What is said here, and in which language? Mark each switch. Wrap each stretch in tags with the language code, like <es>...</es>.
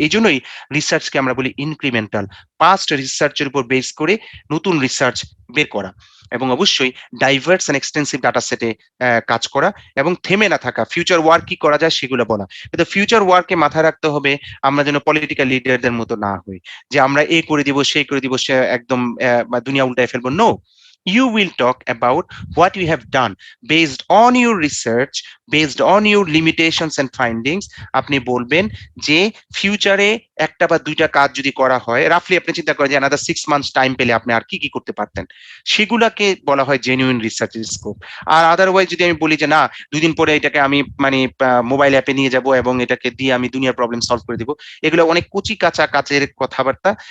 <bn>এই জন্যই রিসার্চকে আমরা বলি ইনক্রিমেন্টাল। পাস্ট রিসার্চের উপর বেস করে নতুন রিসার্চ বের করা, এবং অবশ্যই</bn> <en>diverse and extensive data সেটে</en> <bn>কাজ করা, এবং থেমে না থাকা। ফিউচার ওয়ার্ক কি করা যায় সেগুলো বলা। কিন্তু ফিউচার ওয়ার্কে মাথায় রাখতে হবে আমরা যেন পলিটিক্যাল লিডারদের মতো না হই, যে আমরা এই করে দিব সেই করে দিব, সে একদম দুনিয়া উল্টায় ফেলবো।</bn> <en>No, you will talk about what you have done based on your research, based on your limitations and findings.</en> <bn>আপনি বলবেন যে ফিউচারে একটা বা দুইটা কাজ যদি করা হয়, রাফলি আপনি চিন্তা করেন যে</bn> <en>another 6 months</en> <bn>টাইম পেলে আপনি আর কি কি করতে পারতেন, সেগুলাকে বলা হয় জেনুইন রিসার্চ স্কোপ। আর আদারওয়াইজ যদি আমি বলি যে না, 2 দিন পরে এটাকে আমি মানে মোবাইল অ্যাপে নিয়ে যাব এবং এটাকে দিয়ে আমি দুনিয়ার প্রবলেম সলভ করে দিব, এগুলো অনেক কুচি কাঁচা কাচের কথাবার্তা।</bn>